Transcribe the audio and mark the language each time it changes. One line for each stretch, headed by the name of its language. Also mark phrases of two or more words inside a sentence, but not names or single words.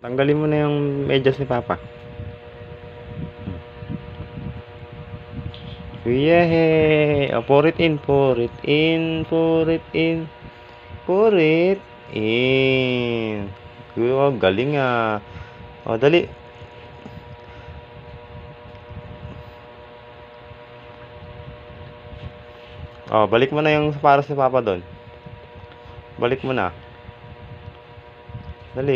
Filipino: Tanggalin mo na yung medyas ni Papa. Yehey!
English: Oh, pour it in, pour it in, pour it in, pour it in.
Filipino: Oh, galing ah. Oh, dali. Oh, balik mo na yung sapatos ni Papa doon. Balik mo na. Dali.